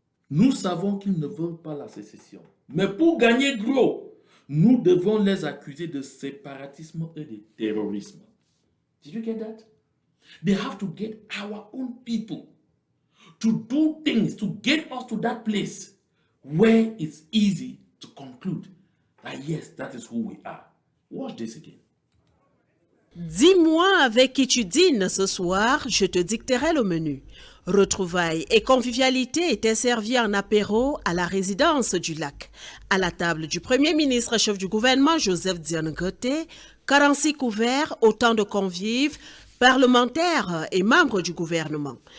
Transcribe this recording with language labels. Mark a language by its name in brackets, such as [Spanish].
[French] Nous savons qu'ils ne veulent pas la sécession. Mais pour gagner gros, nous devons les accuser de séparatisme et de terrorisme. [English] Did you get that? They have to get our own people to do things to get us to that place where it's easy to conclude that yes, that is who we are. Watch this again. [French] Dis-moi avec qui tu dînes ce soir, je te dicterai le menu. Retrouvailles et convivialité étaient servis en apéro à la résidence du lac. À la table du Premier ministre chef du gouvernement Joseph Diane Goté, 46 couverts, autant de convives, parlementaires et membres du gouvernement.